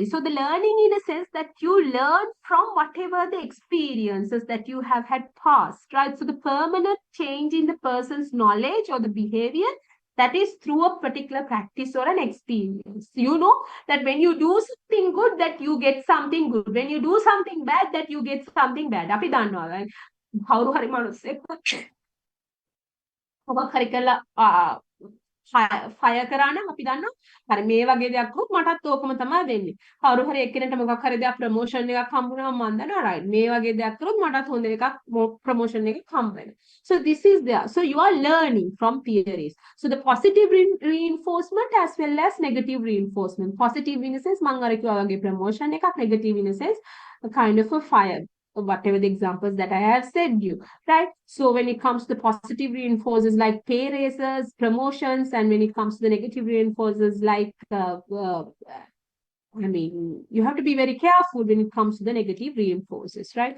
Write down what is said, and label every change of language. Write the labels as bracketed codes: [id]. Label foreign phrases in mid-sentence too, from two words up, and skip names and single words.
[en] So the learning in a sense that you learn from whatever the experiences that you have had past, right? So the permanent change in the person's knowledge or the behavior that is through a particular practice or an experience. You know that when you do something good, that you get something good. When you do something bad, that you get something bad. [si] අපි දන්නවා right? කවුරු හරි මිනිස්සෙක් මොකක් හරි කළා ෆයර් කරා නම් අපි දන්නවා හරි මේ වගේ දෙයක් වුත් මටත් ඕකම තමයි වෙන්නේ. කවුරු හරි එක්කෙනෙක්ට මොකක් හරි දෙයක් ප්‍රොමෝෂන් එකක් හම්බුනම මම දන්නවා right මේ වගේ දෙයක් කරොත් මටත් හොඳ එකක් ප්‍රොමෝෂන් එකක් හම්බ වෙනවා. [en] So this is there. So you are learning from theories. So the positive reinforcement as well as negative reinforcement. Positive in a sense [si] මම අර කිව්වා වගේ ප්‍රොමෝෂන් එකක්, [en] negative in a sense a kind of a fire. Whatever the examples that I have said you, right? So when it comes to positive reinforcers like pay raises, promotions, and when it comes to the negative reinforcers like, you have to be very careful when it comes to the negative reinforcers, right?